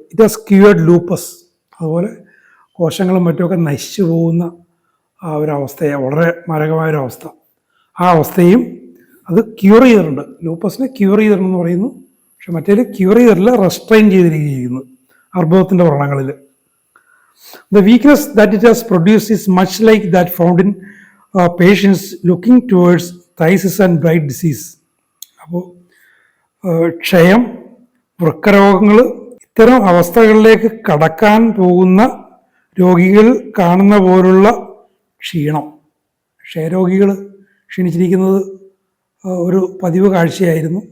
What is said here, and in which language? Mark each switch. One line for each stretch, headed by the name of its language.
English: It has cured lupus.
Malayalam: അതുപോലെ കോശങ്ങളും മറ്റുമൊക്കെ നശിച്ചു പോകുന്ന ആ ഒരവസ്ഥയെ, വളരെ മാരകമായൊരവസ്ഥ, ആ അവസ്ഥയും അത് ക്യൂർ ചെയ്തിട്ടുണ്ട്. ലൂപ്പസിനെ ക്യൂർ ചെയ്തിട്ടുണ്ടെന്ന് പറയുന്നു. പക്ഷെ മറ്റേത് ക്യൂർ ചെയ്തിട്ടില്ല, റെസ്ട്രെയിൻ ചെയ്തിരിക്കുന്നു അർബുദത്തിൻ്റെ വ്രണങ്ങളിൽ.
English: The weakness that it has produced is much like that found in patients looking towards phthisis and Bright disease.
Malayalam: അപ്പോൾ ക്ഷയം, വൃക്കരോഗങ്ങൾ, ഇത്തരം അവസ്ഥകളിലേക്ക് കടക്കാൻ പോകുന്ന രോഗികൾ കാണുന്ന പോലുള്ള ക്ഷീണം, ക്ഷയരോഗികൾ ക്ഷീണിച്ചിരിക്കുന്നത് ഒരു പതിവ് കാഴ്ചയായിരുന്നു.